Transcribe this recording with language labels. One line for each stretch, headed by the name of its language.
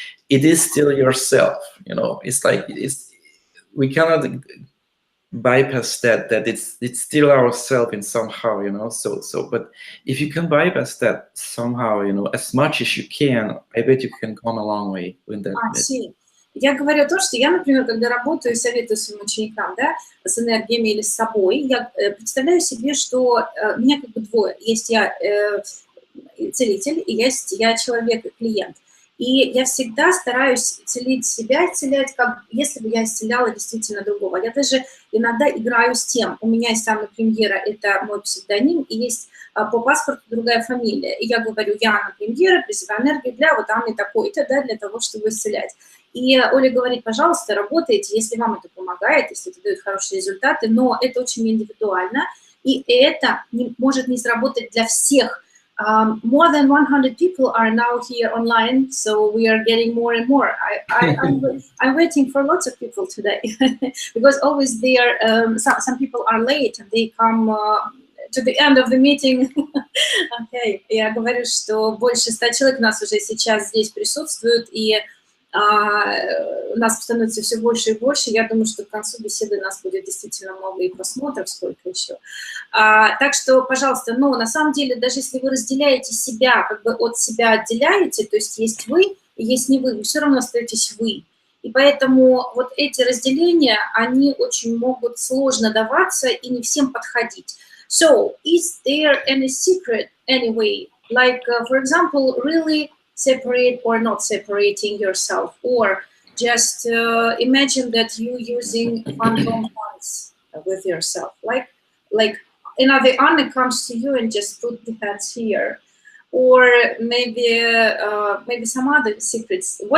English: It is still yourself. It's like we cannot bypass that it's still ourselves in somehow, but if you can bypass that somehow, as much as you can, I bet you can come a long way with that.
Russian: Я говорю то, что я, например, когда работаю и советую своим ученикам, да, с энергиями или с собой, я представляю себе, что меня как бы двое. Есть я целитель, и есть я человек и клиент. И я всегда стараюсь целить себя, исцелять, как если бы я исцеляла действительно другого. Я даже иногда играю с тем. У меня есть Анна Премьера, это мой псевдоним, и есть по паспорту другая фамилия. И я говорю, я Анна Премьера, призываю энергию для вот Анны такой-то, да, для того, чтобы исцелять. И Оля говорит, пожалуйста, работайте, если вам это помогает, если это дает хорошие результаты, но это очень индивидуально, и это может не сработать для всех.
English: More than 100 people are now here online, so we are getting more and more. I'm waiting for lots of people today because always there some people are late and they come to the end of the meeting. Okay.
Russian: Я говорю, что больше 100 человек у нас уже сейчас здесь присутствуют, и нас становится все больше и больше. Я думаю, что к концу беседы у нас будет действительно много и просмотров, сколько еще. Так что, пожалуйста, на самом деле, даже если вы разделяете себя, как бы от себя отделяете, то есть есть вы и есть не вы все равно остаетесь вы. И поэтому вот эти разделения, они очень могут сложно даваться и не всем подходить.
English: So, is there any secret anyway? Like, for example, really separate or not separating yourself, or just imagine that you using phantom hands with yourself, like another Anna comes to you and just put the hands here, or maybe some other secrets.